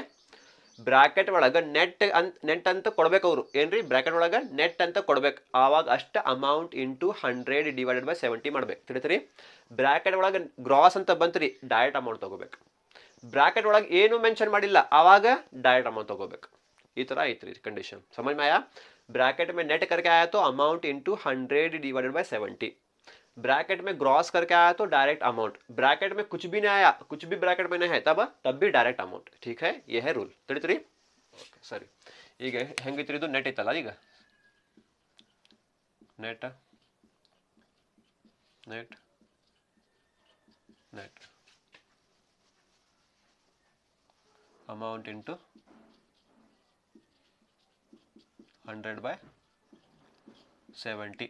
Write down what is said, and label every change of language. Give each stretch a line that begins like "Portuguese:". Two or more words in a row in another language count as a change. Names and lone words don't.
Kannada: ಬ್ರಾಕೆಟ್ ಒಳಗೆ ನೆಟ್ ಅಂತ ಕೊಡ್ಬೇಕು ಅವರು. ಏನ್ರಿ? ಬ್ರಾಕೆಟ್ ಒಳಗೆ ನೆಟ್ ಅಂತ ಕೊಡ್ಬೇಕು, ಆವಾಗ ಅಷ್ಟು
English: amount into
Kannada: 100/70 ಮಾಡ್ಬೇಕು. ತಿಳಿತೀರಿ? ಬ್ರಾಕೆಟ್ ಒಳಗೆ ಗ್ರಾಸ್ ಅಂತ ಬಂತ್ರಿ,
English: direct amount
Kannada: ತಗೋಬೇಕು. ಬ್ರಾಕೆಟ್ ಒಳಗೆ ಏನು ಮೆನ್ಷನ್ ಮಾಡಿಲ್ಲ, ಆವಾಗ
English: direct amount
Kannada: ತಗೋಬೇಕು. ಈ ತರ ಐತ್ರಿ ಕಂಡೀಷನ್.
Hindi: समझ में आया? ब्रैकेट में नेट करके आया तो
English: amount into
Hindi: 100/70. ब्रैकेट में ग्रॉस करके आया तो
English: direct amount.
Hindi: ब्रैकेट में कुछ भी नहीं आया, कुछ भी ब्रैकेट में नहीं है, तब भी
English: direct amount.
Hindi: ठीक है? ये है रूल.
Kannada: ತಿಳಿತ್ರಿ? ಓಕೆ, ಸರಿ. ಈಗ ಹೆಂಗಿತ್ರಿ ಇದು? ನೆಟ್ ಇತ್ತಲ್ಲ, ಈಗ
English: net amount into
Kannada: 100/70.